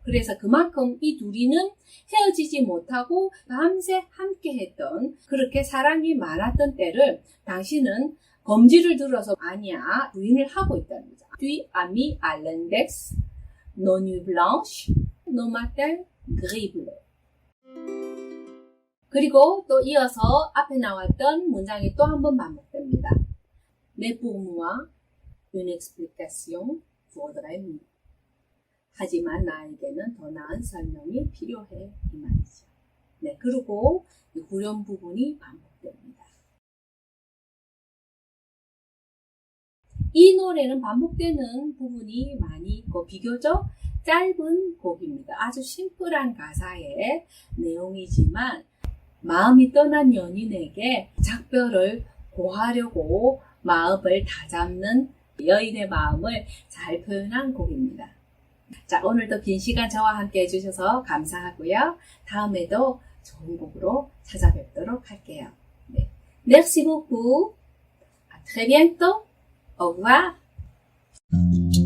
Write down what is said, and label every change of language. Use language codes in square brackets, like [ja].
[ko] 그래서 그만큼 이 둘이는 헤어지지 못하고 밤새 함께 했던, 그렇게 사랑이 많았던 때를 당신은 검지를 들어서 아니야, 부인을 하고 있다는 거죠. [fr] Tu as mis à l'index nos nuits blanches, nos matins gris-bleus. [ko] 그리고 또 이어서 앞에 나왔던 문장이 또 한 번 반복됩니다. [fr] Mais pour moi, une explication vaudrait mieux. [ko] 하지만 나에게는 더 나은 설명이 필요해 이 말이죠. 네, 그리고 이 후렴 부분이 반복됩니다. 이 노래는 반복되는 부분이 많이 있고 비교적 짧은 곡입니다. 아주 심플한 가사의 내용이지만 마음이 떠난 연인에게 작별을 고하려고 마음을 다잡는 여인의 마음을 잘 표현한 곡입니다. 자, 오늘도 긴 시간 저와 함께 해주셔서 감사하고요. 다음에도 좋은 곡으로 찾아뵙도록 할게요. 네. [fr] Merci beaucoup. À très bientôt. Au revoir.